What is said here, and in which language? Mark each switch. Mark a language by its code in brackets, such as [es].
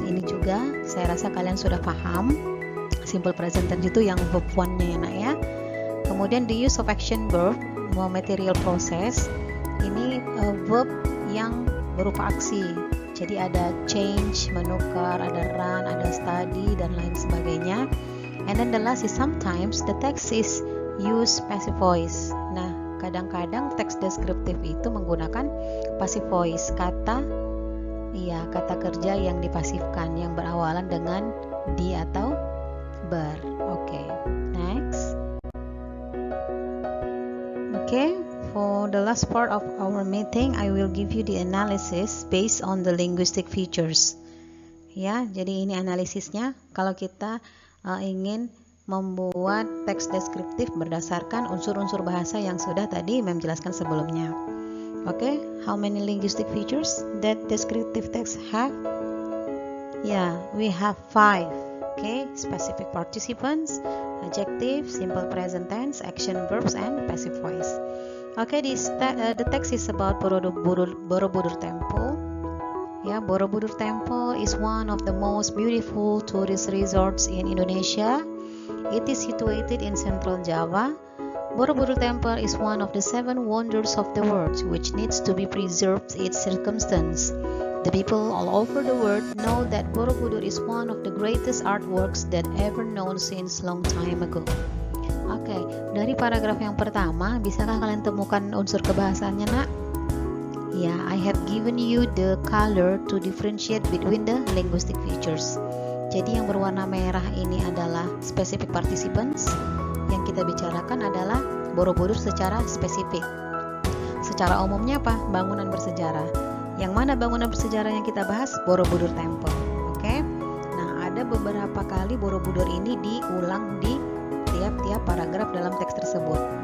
[id] Ini juga saya rasa kalian sudah paham. Simple present tense itu yang verb one-nya ya nak ya. Kemudian [en] the use of action verb, material process, ini verb [id] yang berupa aksi. Jadi ada change, menukar, ada run, ada study, dan lain sebagainya. [en] And then the last is sometimes the text is use passive voice. [id] Nah, kadang-kadang teks deskriptif itu menggunakan passive voice, kata kerja yang dipasifkan, yang berawalan dengan di atau ber. [en] Okay, next. Okay, for the last part of our meeting, I will give you the analysis based on the linguistic features. [id] Ya, jadi ini analisisnya. Kalau kita ingin membuat teks deskriptif berdasarkan unsur-unsur bahasa yang sudah tadi Mem jelaskan sebelumnya. [en] Okay, how many linguistic features that descriptive text have? Yeah, we have 5. Okay, specific participants, adjective, simple present tense, action verbs, and passive voice. Okay, the text is about Borobudur Temple. Yeah, Borobudur Temple is one of the most beautiful tourist resorts in Indonesia. It is situated in central Java. Borobudur Temple is one of the 7 wonders of the world, which needs to be preserved its circumstance. The people all over the world know that Borobudur is one of the greatest artworks that ever known since long time ago. [id] Oke, dari paragraf yang pertama, bisakah kalian temukan unsur kebahasannya, nak? [en] Ya, I have given you the color to differentiate between the linguistic features. [id] Jadi yang berwarna merah ini adalah specific participants. Yang kita bicarakan adalah Borobudur secara spesifik. Secara umumnya apa? Bangunan bersejarah. Yang mana bangunan bersejarah yang kita bahas? Borobudur Temple. Oke. Nah, ada beberapa kali Borobudur ini diulang di tiap-tiap paragraf dalam teks tersebut.